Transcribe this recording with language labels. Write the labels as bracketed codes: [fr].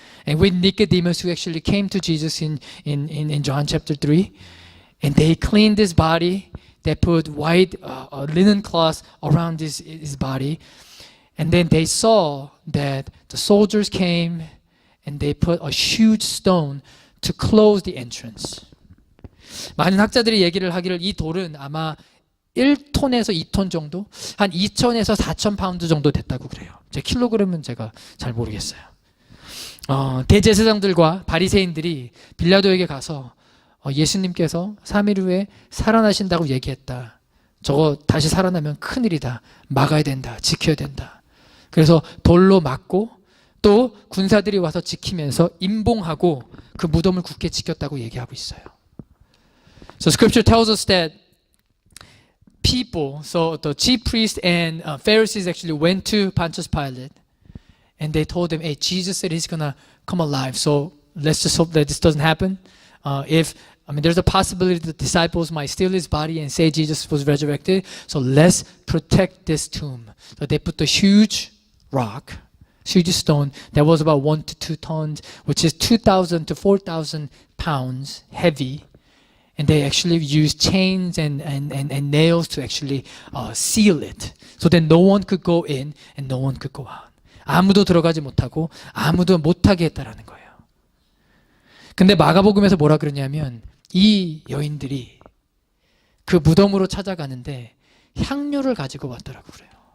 [en] And with Nicodemus who actually came to Jesus in John chapter 3. And they cleaned his body, They put white linen cloth around his body. And then they saw that the soldiers came and they put a huge stone to close the entrance. [ko] 많은 학자들이 얘기를 하기를 이 돌은 아마 1톤에서 2톤 정도? 한 2,000에서 4,000 파운드 정도 됐다고 그래요. 제 킬로그램은 제가 잘 모르겠어요. 대제사장들과 바리새인들이 빌라도에게 가서 예수님께서 3일 후에 살아나신다고 얘기했다. 저거 다시 살아나면 큰일이다. 막아야 된다. 지켜야 된다. 그래서 돌로 막고 또 군사들이 와서 지키면서 임봉하고 그 무덤을 굳게 지켰다고 얘기하고 있어요. [en] So scripture tells us that people, so the chief priests and Pharisees actually went to Pontius Pilate and they told him, hey, Jesus said he's gonna come alive, so let's just hope that this doesn't happen. There's a possibility the disciples might steal his body and say Jesus was resurrected, so let's protect this tomb. So they put the huge rock, huge stone that was about 1 to 2 tons, which is 2,000 to 4,000 pounds heavy. And they actually used chains and nails to actually seal it. So that no one could go in and no one could go out. [ko] 아무도 들어가지 못하고 아무도 못하게 했다라는 거예요. 근데 마가복음에서 뭐라 그러냐면 이 여인들이 그 무덤으로 찾아가는데 향료를 가지고 왔다라고 그래요.